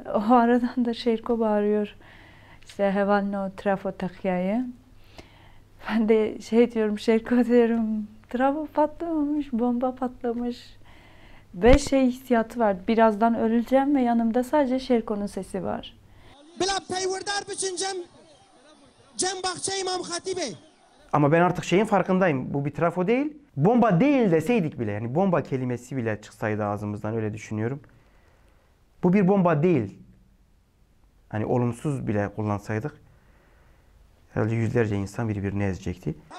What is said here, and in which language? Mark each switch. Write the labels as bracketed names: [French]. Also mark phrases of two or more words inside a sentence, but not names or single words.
[Turkish] O aradan da Şerko bağırıyor. İşte hevalno trafo takyayı. Ben de şey diyorum, Şerko diyorum, trafo patlamamış, bomba patlamış. Ve şey hissiyatı var, birazdan öleceğim ve yanımda sadece Şerko'nun sesi var. [Kurdish] Bila peywerdar biçin Cem Bahçe İmam Hatibe. [Turkish] Ama ben artık şeyin farkındayım. Bu bir trafo değil. Bomba değil deseydik bile, yani bomba kelimesi bile çıksaydı ağzımızdan, öyle düşünüyorum. Bu bir bomba değil. Hani olumsuz bile kullansaydık herhalde yüzlerce insan birbirini ezecekti.